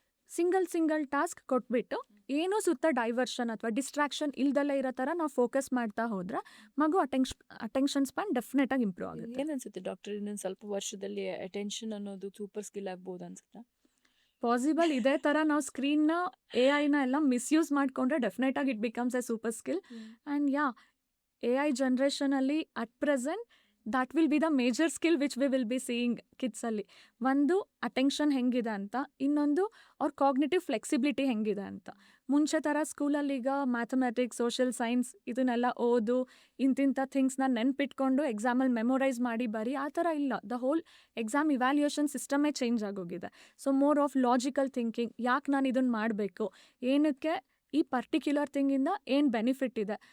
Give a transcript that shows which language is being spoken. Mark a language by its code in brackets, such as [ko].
[kn] Single task ಕೊಟ್ಬಿಟ್ಟು ಏನೂ ಸುತ್ತ ಡೈವರ್ಷನ್ ಅಥವಾ ಡಿಸ್ಟ್ರಾಕ್ಷನ್ ಇಲ್ದಲ್ಲೇ ಇರೋ ಥರ ನಾವು ಫೋಕಸ್ ಮಾಡ್ತಾ ಹೋದ್ರೆ ಮಗು ಅಟೆನ್ಷನ್ ಸ್ಪ್ಯಾನ್ ಡೆಫಿನೆಟ್ ಆಗಿ ಇಂಪ್ರೂವ್ ಆಗುತ್ತೆ. ಏನನ್ಸುತ್ತೆ ಡಾಕ್ಟರ್, ಇನ್ನೊಂದು ಸ್ವಲ್ಪ ವರ್ಷದಲ್ಲಿ ಅಟೆನ್ಷನ್ ಅನ್ನೋದು ಸೂಪರ್ ಸ್ಕಿಲ್ ಆಗ್ಬೋದು ಅನ್ಸುತ್ತಾ? [en] Possible. [kn] ಇದೇ ಥರ ನಾವು ಸ್ಕ್ರೀನ್ನ AI ಎಲ್ಲ ಮಿಸ್ಯೂಸ್ ಮಾಡಿಕೊಂಡ್ರೆ ಡೆಫಿನೆಟ್ ಆಗಿ [en] It becomes a super skill. And AI ಜನ್ರೇಷನಲ್ಲಿ at present that will be the major skill which we will be seeing ಕಿಡ್ಸಲ್ಲಿ. [kn] ಒಂದು ಅಟೆನ್ಷನ್ ಹೆಂಗಿದೆ ಅಂತ, ಇನ್ನೊಂದು ಅವ್ರ ಕಾಗ್ನಿಟಿವ್ ಫ್ಲೆಕ್ಸಿಬಿಲಿಟಿ ಹೆಂಗಿದೆ ಅಂತ. ಮುಂಚೆ ಥರ ಸ್ಕೂಲಲ್ಲಿ ಈಗ ಮ್ಯಾಥಮೆಟಿಕ್ಸ್, ಸೋಷಿಯಲ್ ಸೈನ್ಸ್ ಇದನ್ನೆಲ್ಲ ಓದು, ಇಂತಿಂಥ ಥಿಂಗ್ಸ್ನ ನೆನ್ಪಿಟ್ಕೊಂಡು ಎಕ್ಸಾಮಲ್ಲಿ ಮೆಮೊರೈಸ್ ಮಾಡಿ ಬರೀ ಆ ಥರ ಇಲ್ಲ. [en] The whole exam evaluation ಸಿಸ್ಟಮೇ change ಆಗೋಗಿದೆ. So more of logical thinking, [kn] ಯಾಕೆ ನಾನು ಇದನ್ನು ಮಾಡಬೇಕು, ಏನಕ್ಕೆ ಈ ಪರ್ಟಿಕ್ಯುಲರ್ ಥಿಂಗಿಂದ ಏನು ಬೆನಿಫಿಟ್ ಇದೆ.